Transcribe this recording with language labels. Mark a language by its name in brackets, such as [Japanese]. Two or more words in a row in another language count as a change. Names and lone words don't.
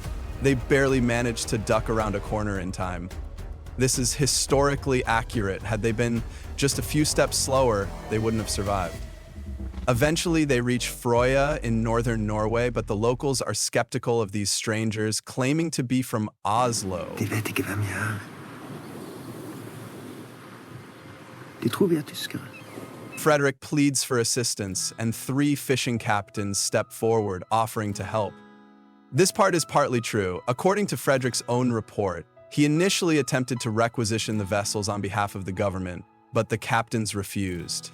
[English] They barely manage to duck around a corner in time. This is historically accurate. Had they been just a few steps slower, they wouldn't have survived. Eventually, they reach Frøya in northern Norway, but the locals are skeptical of these strangers, claiming to be from Oslo. [Norwegian] De vet ikke hvem jeg er. De tror vi er tyskere. [English] Frederick pleads for assistance, and 3 fishing captains step forward, offering to help. This part is partly true. According to Frederick's own report, he initially attempted to requisition the vessels on behalf of the government, but the captains refused.